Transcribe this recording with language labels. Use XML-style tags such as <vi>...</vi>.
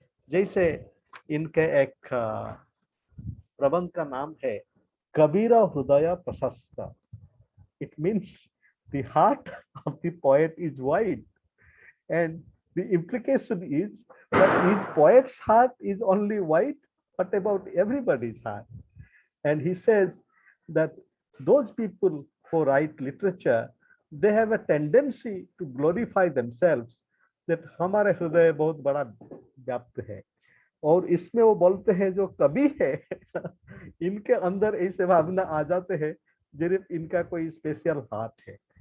<hi>जैसे इनके एक प्रबंध का नाम है कबीर हृदय प्रशस्त।</hi> <en>It means the heart of the poet is wide, and the implication is that his poet's heart is only wide, but about everybody's heart. And he says that those people who write literature, they have a tendency to glorify themselves, that</en> <hi>हमारे हृदय बहुत बड़ा व्याप्त है, और इसमें वो बोलते हैं जो कवि है इनके अंदर ऐसे भावना आ जाते हैं जरूर इनका कोई स्पेशल हाथ है।</hi>